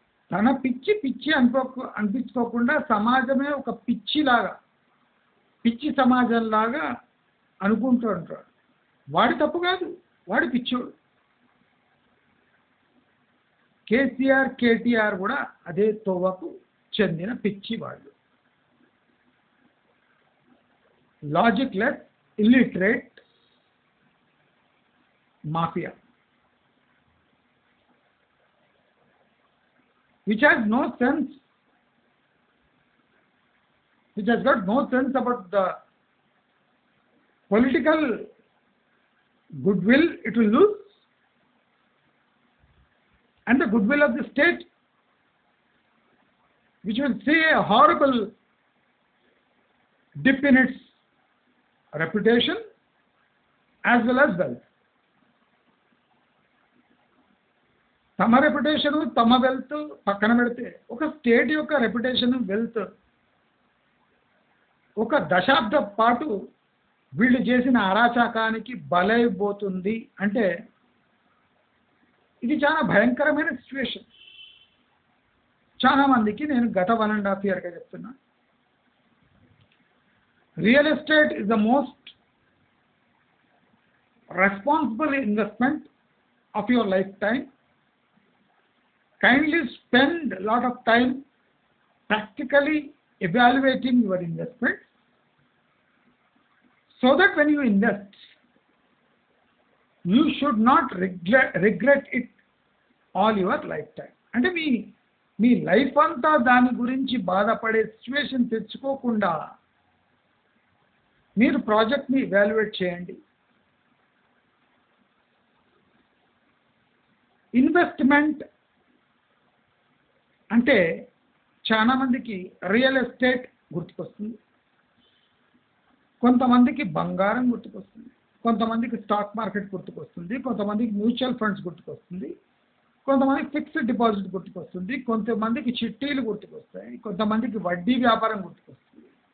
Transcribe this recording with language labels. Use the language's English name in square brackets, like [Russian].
[Telugu] తన పిచ్చి పిచ్చి అనిపించుకోకుండా సమాజమే ఒక పిచ్చిలాగా, పిచ్చి సమాజంలాగా అనుకుంటూ ఉంటాడు. వాడి తప్పు కాదు, వాడి పిచ్చోడు. కేసీఆర్ కేటీఆర్ కూడా అదే తోవకు చెందిన పిచ్చి వాళ్ళు. [English] Logicless illiterate mafia which has no sense, which has got no sense about the political goodwill it will lose and the goodwill of the state, which will see a horrible dip in its reputation as well as wealth. [Telugu] తమ reputation తమ wealth పక్కన పెడితే ఒక state యొక్క reputation wealth ఒక దశాబ్ద పాటు వీళ్ళు చేసిన అరాచకానికి బలైపోతుంది అంటే ఇది చాలా భయంకరమైన సిచ్యువేషన్. చాలా మందికి నేను గత 1.5 yearగా చెప్తున్నా, [English] Real estate is the most responsible investment of your lifetime. Kindly spend a lot of time practically evaluating your investment so that when you invest, you should not regret it all your lifetime. [Telugu] అంటే మీ life అంతా దాని గురించి బాధపడే situation తెచ్చుకోకుండా మీరు ప్రాజెక్ట్ని evaluate చేయండి. Investment అంటే చాలా మందికి రియల్ ఎస్టేట్ గుర్తుకొస్తుంది, కొంతమందికి బంగారం గుర్తుకొస్తుంది, కొంతమందికి స్టాక్ మార్కెట్ గుర్తుకొస్తుంది, కొంతమందికి మ్యూచువల్ ఫండ్స్ గుర్తుకొస్తుంది, కొంతమందికి ఫిక్స్డ్ డిపాజిట్ గుర్తుకొస్తుంది, కొంతమందికి చిట్టీలు గుర్తుకొస్తాయి, కొంతమందికి వడ్డీ వ్యాపారం గుర్తుకొస్తుంది.